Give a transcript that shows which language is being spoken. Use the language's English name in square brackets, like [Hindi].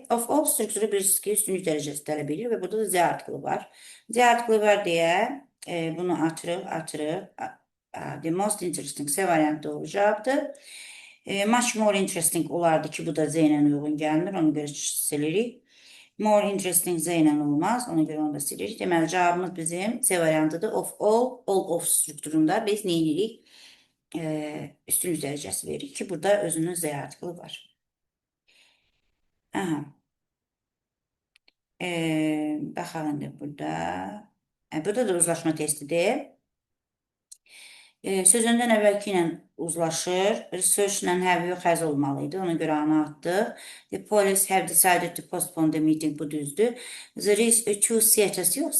[Azerbaijani] Of all strukturu bilirsiniz ki, üstünlük dərəcəsi tələb edir və burada da Z artiklı var. Z artiklı var deyə bunu atırıq. [English] The most interesting [Azerbaijani] C variantı doğru cavabdır. [English] Much more interesting [Azerbaijani] olardı ki, bu da Z ilə uyğun gəlmir. Ona görə silirik. More interesting Z ilə olmaz. Ona görə onu da silirik. Deməli, cavabımız bizim C variantıdır. Of all of strukturunda biz nə edirik? Üstünlük dərəcəsi veririk ki, burada özünün Z artiklı var. Aha. Baxalım indi burada. Burada da uzlaşma testidir. Sözündən əvvəlki ilə uzlaşır. Research ilə have yox həz olmalıydı. Ona görə ana atdıq. [English] The police have decided to postpone the meeting. [Azerbaijani] Bu düzdür. [English] There is two theaters [Azerbaijani] yox.